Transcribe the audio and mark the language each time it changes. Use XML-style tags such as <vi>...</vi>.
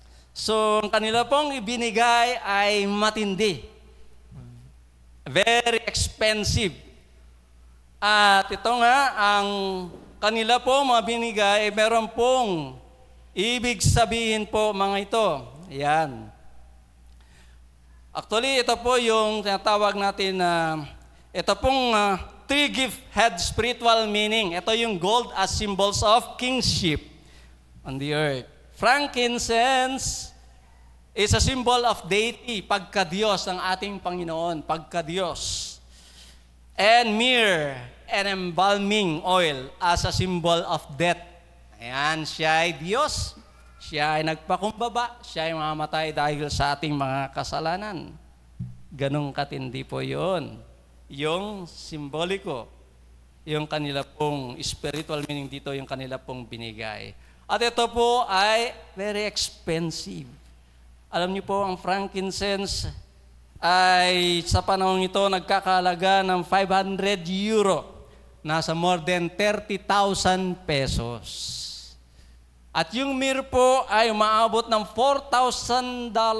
<tl>So, ang kanila pong ibinigay ay matindi.</tl> <en>Very expensive.</en> <tl>At ito nga, ang kanila po mga binigay, meron pong ibig sabihin po mga ito. Ayan. Actually, ito po yung tinatawag natin na ito pong</tl> <en>three gift had spiritual meaning. Ito yung gold as symbols of kingship on the earth. Frankincense is a symbol of deity,</en> <tl>pagka-Diyos ng ating Panginoon, pagka-Diyos.</tl> <en>And myrrh and embalming oil as a symbol of death.</en> <tl>Ayan, siya ay Diyos, siya ay nagpakumbaba, siya ay mamamatay dahil sa ating mga kasalanan. Ganong katindi po yun. Yung simboliko, yung kanila pong spiritual meaning dito, yung kanila pong binigay. At ito po ay very expensive. Alam niyo po, ang frankincense ay sa panahon ito nagkakalaga ng 500 euro. Nasa more than 30,000 pesos. At yung myrrh po ay umaabot ng $4,000.</tl>